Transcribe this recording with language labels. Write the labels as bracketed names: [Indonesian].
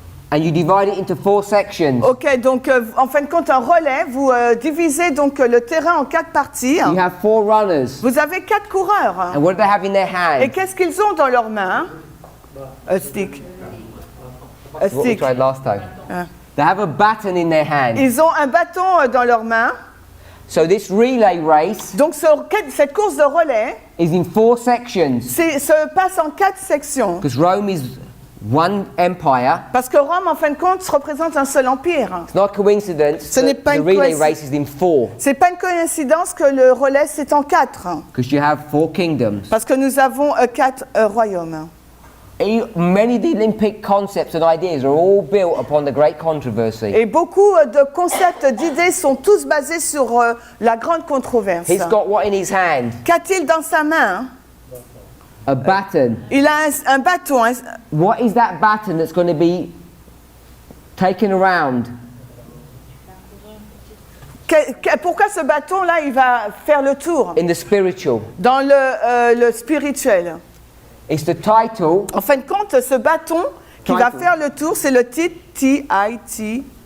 [English] and you divide it into 4 sections. [French] ok, donc en fin de compte, un relais, vous divisez donc le terrain en 4 parties. [English] You have 4 runners. [French] Vous avez 4 coureurs. [English] And what do they have in their [French] Et [English] hand? [French] qu'est-ce qu'ils ont dans leurs mains? Un stick. Un [English] What we [French] stick. [English] tried last time. Ah. They have a baton in their hand. [French] Ils ont un bâton dans leurs mains. [English] So this relay race [French] Donc cette course de relais [English] is in 4 sections [French] se passe en 4 sections. [English] because Rome is one empire. [French] Parce que Rome, en fin de compte, représente un seul empire. [English] It's not a coincidence [French] Ce n'est [English] that [French] pas [English] the [French] une [English] relay [French] coïncidence. [English] race is in 4 [French] C'est pas une coïncidence que le relais c'est en 4. [English] because you have 4 kingdoms. [French] Parce que nous avons 4 royaumes. [English] Many of the Olympic concepts and ideas are all built upon the great controversy. [French] Et beaucoup de concepts, d'idées sont tous basés sur la grande controverse. [English] He's got what in his hand? [French] Qu'a-t-il dans sa main? [English] A baton. [French] Il a un bâton. [English] What is that baton that's going to be taken around? [French] Pourquoi ce bâton-là, il va faire le tour [English] In the spiritual. [French] dans le spirituel? [English] It's the title [French] En fin de compte, ce bâton qui va faire le tour, c'est le titre T-I-T-R-I.